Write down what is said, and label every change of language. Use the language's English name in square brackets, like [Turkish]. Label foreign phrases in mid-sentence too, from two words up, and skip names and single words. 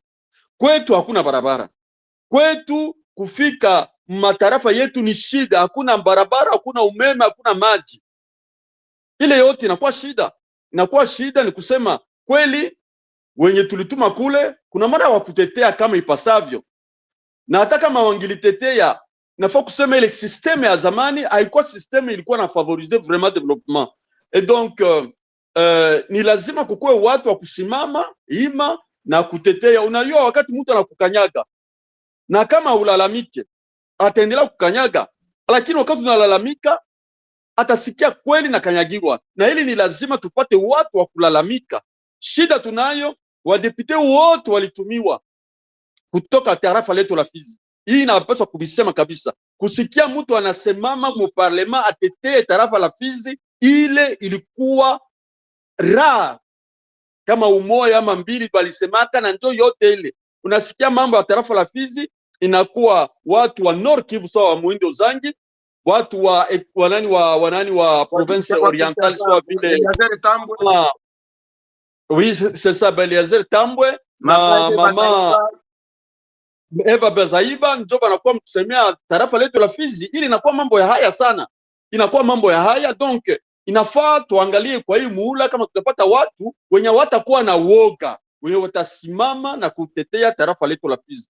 [Swahili] Kwetu hakuna barabara, kwetu kufika matarafa yetu ni shida, hakuna barabara, hakuna umeme, hakuna maji, ile yote inakuwa shida. inakuwa shida. Ni kusema kweli wenye tulituma kule kuna mara wa kutetea kama ipasavyo, na hata kama wangilitetea nafaa kusema ile systeme ya zamani haikuwa systeme ilikuwa na [French] favoriser vraiment [Swahili] development. [French] Et donc [Swahili] ni lazima kukuwe watu wa kusimama ima na kutetea. Unajua wakati mtu anakukanyaga na kama ulalamike ataendelea kukanyaga, lakini wakati unalalamika atasikia kweli na kanyagiwa, na hili ni lazima tupate watu wa kulalamika. Shida tunayo, wadepute wote walitumiwa kutoka tarafa letu la Fizi. Hii inapaswa kubisema kabisa. Kusikia mtu anasemama mu parlement atetee tarafa la Fizi, ile ilikuwa ra kama umoja ama mbili balisemaka, na njoo yote ile unasikia mambo ya tarafa la Fizi inakuwa watu wa Nord Kivu sawa wa Muindo Zangi, watu wa wanani wa [French] province orientale [Swahili] sawa vile [French] oui c'est ça [Swahili] Beliazer Tambwe na mama Eva Bezaiba ndio banakuwa mkusemea tarafa letu la Fizi. Ili inakuwa mambo ya haya sana, inakuwa mambo ya haya. Donc inafaa tuangalie kwa hii muhula kama tutapata watu wenye watakuwa na woga, wenye watasimama na kutetea tarafa letu la Fizi.